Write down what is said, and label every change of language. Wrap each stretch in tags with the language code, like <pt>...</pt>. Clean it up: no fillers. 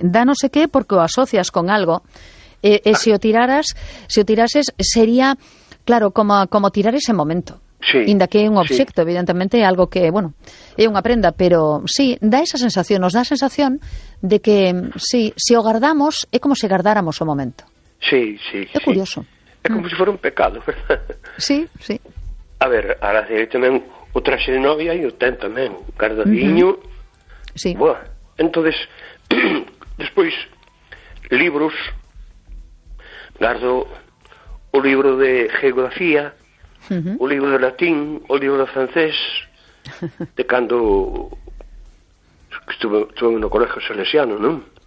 <gl>Da no sé qué porque o asocias con algo. Si o tirases, sería, claro, como tirar ese momento. Sí. Inda que é un obxecto, evidentemente, algo que, bueno, é unha prenda. Pero sí, da esa sensación, nos da a sensación de que, sí, si o guardamos, é como si guardáramos o momento. Sí, sí. É curioso. É como si fuera un pecado, ¿verdad? Sí, sí. A ver, ahora sí, tamén o traxe de novia e o ten tamén, guardadiño. Uh-huh. Sí.</gl> <es>Bueno, entonces, después, libros, guardo un libro de geografía, un libro de latín, un libro de francés, de cuando estuve en un colegio salesiano, ¿no?</es>